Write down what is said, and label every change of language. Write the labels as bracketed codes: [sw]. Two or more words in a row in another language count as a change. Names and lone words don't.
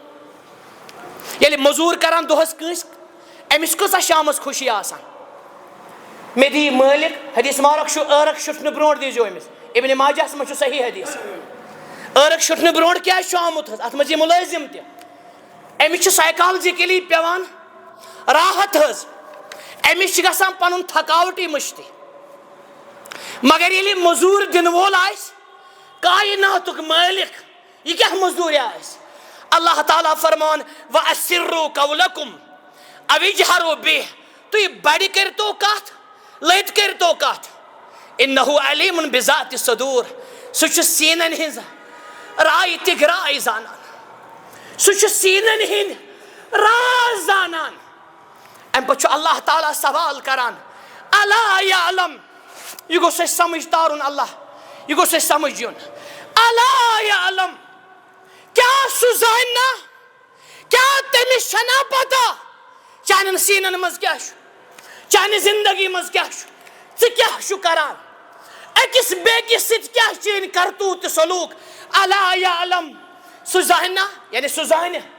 [ks] ییٚلہِ موٚزوٗر کران دۄہس کٲنٛسہِ أمِس کۭژاہ شامس خوشی آسان مےٚ دِیہِ مٲلِک حدیث مبارک چھُ ٲرق شُٹھنہٕ برونٛٹھ دیٖزیو أمِس ابن ماجہس منٛز چھُ صحیح حدیث ٲرق شُٹھنہٕ برونٛٹھ کیٛازِ چھُ آمُت حظ اتھ منٛز یہِ مُلٲزِم تہِ أمِس چھُ سایکالجِکلی پیٚوان راحت حظ أمِس چھُ گژھان پنُن تھکاوٹٕے مٔشتٕے مگر ییٚلہِ موٚزوٗر دِنہٕ وول آسہِ کایناتُک مٲلِک یہِ کیٛاہ موٚزوٗرۍ آسہِ اللہ تعالیٰ فرمان [ar] وَأَسِرُّوا قَوْلَكُمْ أَوِ اجْهَرُوا بِهِ [ks] تُہۍ بڑِ کٔرۍتو کتھ لٔٹۍ کٔرۍتو کتھ [ar] اِنَّهُ عَلِیمٌ بِذَاتِ الصُّدوٗر [ks] سُہ چھُ سیٖنن ہٕنٛز راے تہِ گراے زانان سُہ چھُ سیٖنن ہٕنٛدۍ راز زانان امہِ پتہٕ چھُ اللہ تعالیٰ سوال کران [ar] الا یعلم [ks] یہ گوٚژھ اَسہِ سمجھ تارُن اللہ یہ گوٚژھ اَسہِ سمجھ یُن [ar] الا یعلم [ks] کیٛاہ سُہ زانہِ نا کیٛاہ تٔمِس چھَنا پتہ چانٮ۪ن سیٖنن منٛز کیٛاہ چھُ چانہِ زندگی منٛز کیٛاہ چھُ ژٕ کیٛاہ چھُکھ کران أکِس بیٚکِس سۭتۍ کیٛاہ چٲنۍ کرتوٗت تہٕ سلوٗک [ar] الا یعلم [ks] سُہ زانہِ نا یعنی سُہ زانہِ